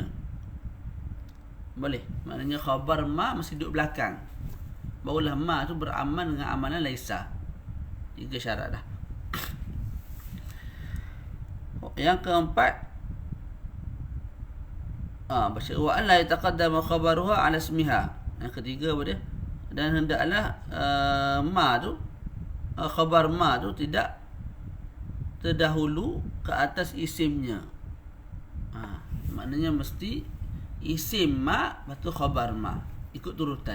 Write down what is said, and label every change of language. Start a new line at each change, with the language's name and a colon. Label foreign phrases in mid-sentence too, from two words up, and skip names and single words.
Malay: Boleh? Maknanya khabar ma mesti duduk belakang, barulah ma tu beramal dengan amalan laisa. 3 syarat dah. Yang keempat, baca
Arabic: wa alla yataqaddama khabaruha ala ismiha.
Malay: Yang ketiga apa dia? Dan hendaklah ma tu, khabar ma tu tidak terdahulu ke atas isimnya. Maknanya mesti isim ma lepas tu khabar ma, ikut turutan.